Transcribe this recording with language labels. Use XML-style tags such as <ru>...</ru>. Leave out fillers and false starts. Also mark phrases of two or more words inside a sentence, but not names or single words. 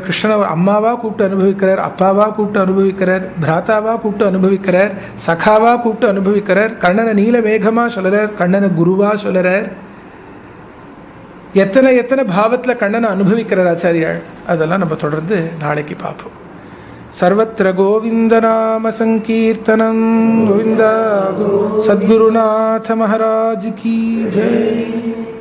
<ta>கிருஷ்ணனை அம்மாவாக கூப்பிட்டு அனுபவிக்கிறார், அப்பாவாக கூப்பிட்டு அனுபவிக்கிறார், பிராத்தாவாக கூப்பிட்டு அனுபவிக்கிறார், சகாவாக கூப்பிட்டு அனுபவிக்கிறார், கண்ணனை நீல மேகமாக சொல்கிறார், கண்ணனை குருவாக சொல்கிறார். எத்தனை பாவத்தில் கண்ணனை அனுபவிக்கிறார் ஆச்சாரியாள். அதெல்லாம் நம்ம தொடர்ந்து நாளைக்கு பார்ப்போம்.</ta> <sa>सर्वत्र गोविंद नाम संकीर्तनम गोविंदा.</sa> <hi>सद्गुरुनाथ महाराज की जय.</hi>